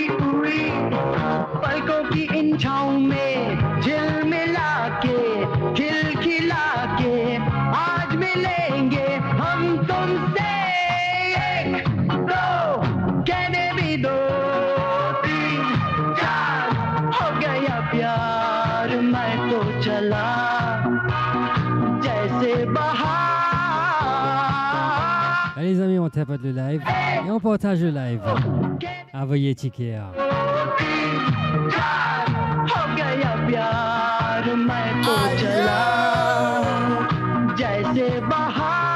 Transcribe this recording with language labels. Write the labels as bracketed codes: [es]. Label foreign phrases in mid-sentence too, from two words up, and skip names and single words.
[hi] उई पलकों की इन छाँव में झिलमिला के खिलखिला के आज मिलेंगे हम तुमसे एक दो कहने भी दो प्यार मैं तो चला जैसे बहार. [fr] Allez les amis, on tapote le live et on partage le live. Envoyez ticket. [hi] हो गया प्यार मैं तो चला जैसे बहार.